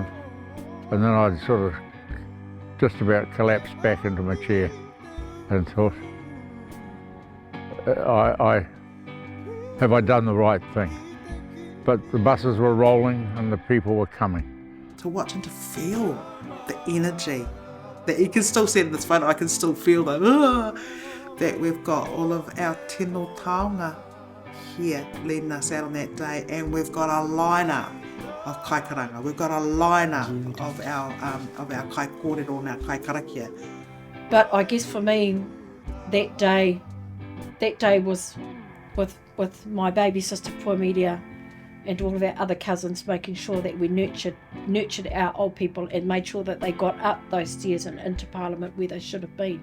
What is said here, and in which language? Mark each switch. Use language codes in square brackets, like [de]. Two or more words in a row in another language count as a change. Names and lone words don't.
[en] And then I'd sort of just about collapsed back into my chair and thought, have I done the right thing? But the buses were rolling and the people were coming. to watch and to feel the energy that you can still see in this photo. I can still feel that we've got all of our [mi] tino taonga [en] here leading us out on that day, and we've got a lineup of kaikaranga. We've got a lineup of our [mi] kai kōrero [en] and our [mi] kai karakia. [en] But I guess for me, that day was with my baby sister Puamedia and all of our other cousins, making sure that we nurtured our old people and made sure that they got up those stairs and into Parliament where they should have been.